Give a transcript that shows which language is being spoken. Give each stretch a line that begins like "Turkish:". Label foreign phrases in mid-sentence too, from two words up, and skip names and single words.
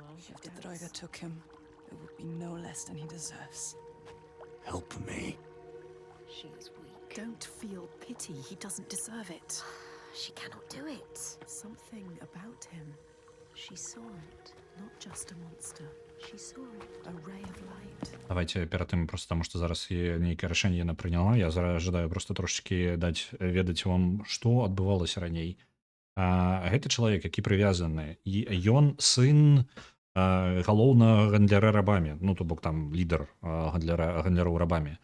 English: If the Draugar took him, it would be no less than he deserves. Help me. She is weak. Don't feel pity. He doesn't deserve it. She cannot do it. Something about him. She saw it. Not just a monster. She saw it. A ray of light.
Belarusian: Давайте перад тым просто таму што зараз нейкае рашэнне яна прыняла. Я зараз жадаю просто трошечкі даць ведаць вам, што адбывалася раней. Гэты чалавек, які прывязаны, і ён сын галоўнага гандляра рабамі, ну то бок там лідар гандляроў рабамі.